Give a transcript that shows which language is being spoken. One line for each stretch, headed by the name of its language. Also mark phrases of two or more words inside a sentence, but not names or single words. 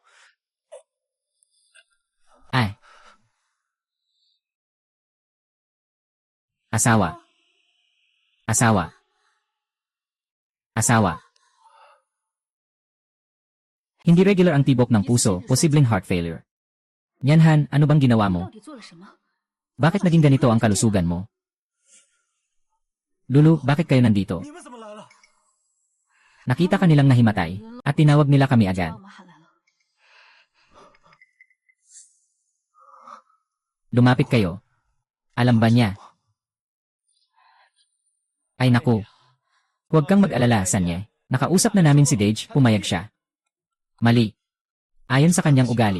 Filipino: Asawa. Asawa. Asawa. Hindi regular ang tibok ng puso, posibleng
English: heart failure.
Filipino: Nianhan, ano bang ginawa mo?
Chinese: 到底做了什么？
Filipino: Bakit naging ganito ang kalusugan mo? Lulu, bakit kayo nandito?
Chinese: 你们怎么来了？
Filipino: Nakita kanilang nahimatay, at tinawag nila kami
Chinese: 把
Filipino: agad.
Chinese: 我们喊来了。
Filipino: Lumapit kayo. Alam ba niya? Ay naku. Huwag kang mag-alala, Sanye. Nakausap na namin si Dage, pumayag siya. Mali. Ayon sa kanyang ugali.